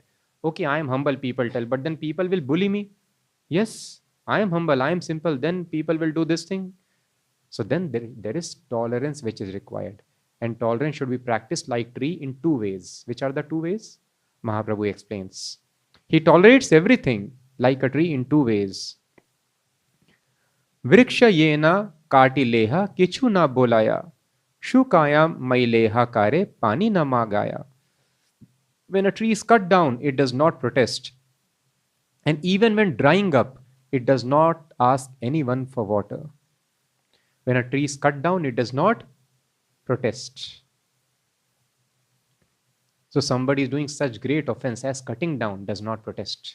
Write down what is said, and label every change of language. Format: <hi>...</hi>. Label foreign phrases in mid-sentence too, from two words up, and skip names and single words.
<en>Okay, I am humble, people tell, but then people will bully me. Yes, I am humble, I am simple, then people will do this thing. So then there is tolerance which is required. And tolerance should be practiced like tree in 2 ways. Which are the 2 ways? Mahaprabhu explains. He tolerates everything like a tree in 2 ways.</en> <bn>বৃক্ষ যেন কাটিলেহ কিছু না বোলয়. শুকাঞা মৈলেহ কারে পানী না মাগয়.</bn> <en>When a tree is cut down, it does not protest. And even when drying up, it does not ask anyone for water. When a tree is cut down, it does not protest. So somebody is doing such great offense as cutting down, does not protest.</en>